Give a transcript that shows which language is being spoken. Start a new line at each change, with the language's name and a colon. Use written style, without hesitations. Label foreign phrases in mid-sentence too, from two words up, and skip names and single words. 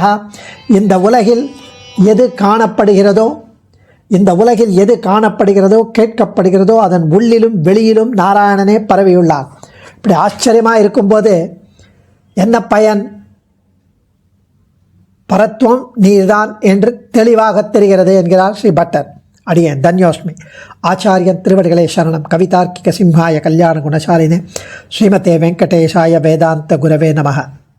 Tamil: இந்த உலகில் எது காணப்படுகிறதோ, இந்த உலகில் எது காணப்படுகிறதோ கேட்கப்படுகிறதோ அதன் உள்ளிலும் வெளியிலும் நாராயணனே பரவியுள்ளார். இப்படி ஆச்சரியமாக இருக்கும்போது என்ன பயன்? பரத்துவம் நீர்தான் என்று தெளிவாக தெரிகிறது என்கிறார் ஸ்ரீ பட்டர். அடியேன் தன்யோஸ்மி. ஆச்சாரியன் திருவடிகளே சரணம்.
Sanskrit: कवितार्किकसिंहाय कल्याणगुणशालिने श्रीमते वेङ्कटेशाय वेदान्तगुरवे नमः.